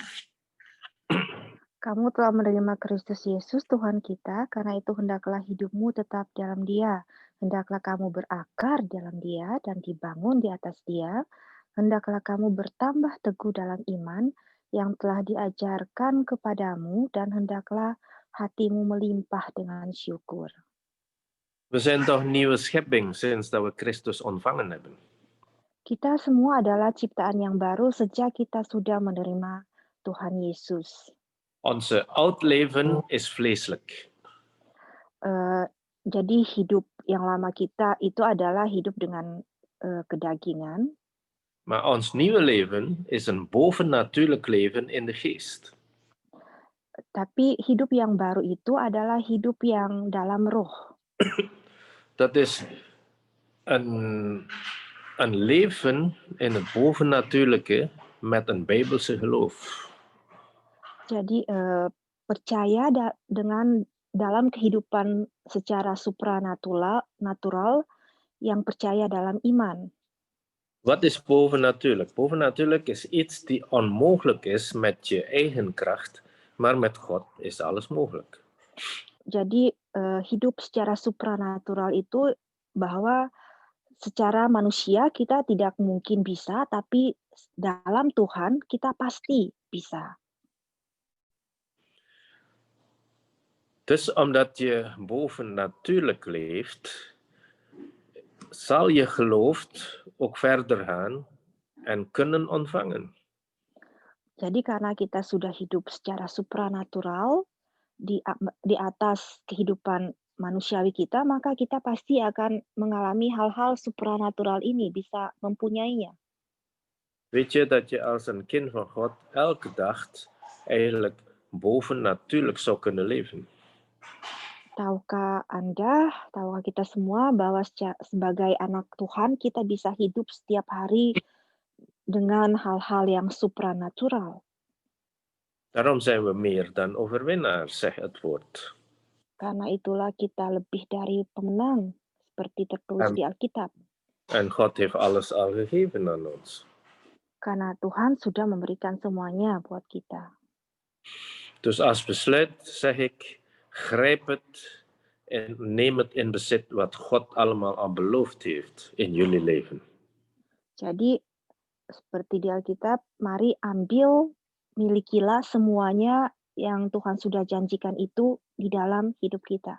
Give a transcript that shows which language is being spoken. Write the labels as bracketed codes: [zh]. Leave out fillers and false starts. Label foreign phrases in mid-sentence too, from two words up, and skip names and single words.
[id] Kamu telah menerima Kristus Yesus Tuhan kita, karena itu hendaklah hidupmu tetap dalam Dia. Hendaklah kamu berakar dalam Dia dan dibangun di atas Dia. Hendaklah kamu bertambah teguh dalam iman yang telah diajarkan kepadamu, dan hendaklah hatimu melimpah dengan syukur. [nl] We zijn toch nieuwe schepping sinds dat we Christus ontvangen hebben. [id] Kita semua adalah ciptaan yang baru sejak kita sudah menerima Tuhan Yesus. [nl] Onze oud leven is vleeselijk. [id] Jadi hidup yang lama kita itu adalah hidup dengan kedagingan. [nl] Maar ons nieuwe leven is een bovennatuurlijk leven in de geest. [id] Tapi hidup yang baru itu adalah hidup yang dalam roh. [nl] Dat is een leven in het bovennatuurlijke met een bijbelse geloof. [id] Jadi percaya dengan dalam kehidupan secara supranatural yang percaya dalam iman. [nl] Wat is bovennatuurlijk? Bovennatuurlijk is iets die onmogelijk is met je eigen kracht, maar met God is alles mogelijk. [id] Jadi hidup secara supranatural itu bahwa secara manusia kita tidak mungkin bisa, tapi dalam Tuhan kita pasti bisa. [nl] Dus omdat je bovennatuurlijk leeft, zal je geloof ook verder gaan en kunnen ontvangen. [id] Jadi karena kita sudah hidup secara supranatural di atas kehidupan manusiawi kita, maka kita pasti akan mengalami hal-hal supranatural ini, bisa mempunyainya. [nl] Weet je dat je als een kind van God elke dag eigenlijk bovennatuurlijk zou kunnen leven? [id] Tahukah Anda, tahukah kita semua bahwa sebagai anak Tuhan kita bisa hidup setiap hari dengan hal-hal yang supranatural. [nl] Daarom zijn we meer dan overwinnaars, zegt het woord. [id] Karena itulah kita lebih dari pemenang, seperti tertulis di Alkitab. [nl] En God heeft alles al gegeven aan ons. [id] Karena Tuhan sudah memberikan semuanya buat kita. [nl] Dus als besluit zeg ik, grijp het en neem het in bezit wat God allemaal al beloofd heeft in jullie leven. [id] Jadi seperti di Alkitab, mari milikilah semuanya yang Tuhan sudah janjikan itu di dalam hidup kita.